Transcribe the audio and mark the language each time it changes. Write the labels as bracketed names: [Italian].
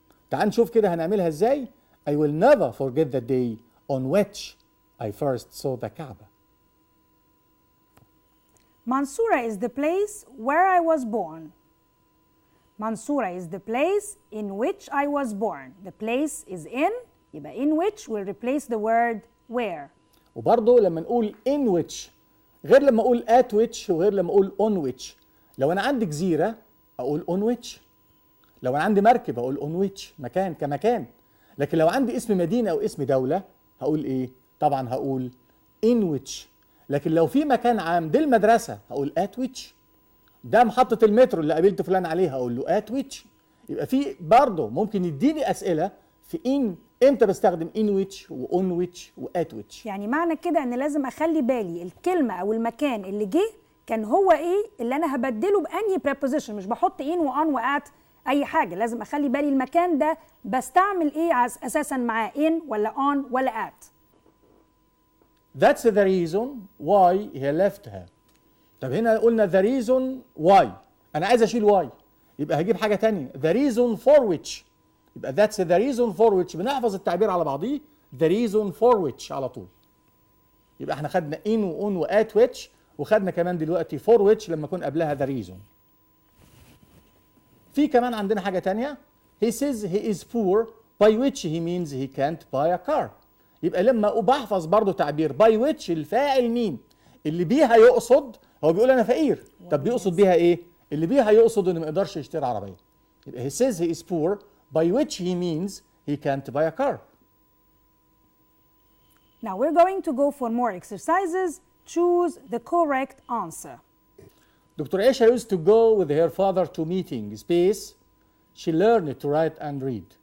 [Arabic] تعال نشوف كده هنعملها ازاي. [English] I will never forget the day on which I first saw the Kaaba. Mansoura is the place where I was born. Mansoura is the place in which I was born. The place is in، يبقى in which will replace the word where. [Arabic] وبرضه لما نقول in which غير لما اقول at which وغير لما اقول on which. لو انا عندي جزيره اقول on which، لو انا عندي مركب اقول on which، مكان كمكان. لكن لو عندي اسم مدينه او اسم دوله هقول ايه؟ طبعا هقول in which. لكن لو في مكان عام دي المدرسه هقول at which، ده محطه المترو اللي قابلت فلان عليها اقول له at which. يبقى في برضه ممكن يديني اسئله في in امتى بستخدم in which و on which و at which. يعني معنى كده ان لازم اخلي بالي الكلمه او المكان اللي جه كان هو ايه اللي انا هبدله بانهي preposition. مش بحط in وان وات اي حاجه، لازم اخلي بالي المكان ده بستعمل ايه اساسا معاه، in ولا on ولا at. [English] That's the reason why he left her. [Arabic] طب هنا قلنا [English] the reason why، [Arabic] انا عايز اشيل [English] why [Arabic] يبقى هجيب حاجه تانية [English] the reason for which، يبقى that's the reason for which. [Arabic] بنحفظ التعبير على بعضيه the reason for which على طول. يبقى احنا خدنا in و on و at which، وخدنا كمان دلوقتي for which لما يكون قبلها the reason. في كمان عندنا حاجه تانية [English] he says he is poor by which he means he can't buy a car. [Arabic] يبقى لما بحفظ برضو تعبير by which الفاعل مين؟ اللي بيها يقصد، هو بيقول انا فقير، طب بيقصد بيها ايه؟ اللي بيها يقصد انه ما يقدرش يشتري عربيه. [English] يبقى he says he is poor by which he means he can't buy a car. Now we're going to go for more exercises. Choose the correct answer. Doctor Aisha used to go with her father to meeting space she learned to write and read.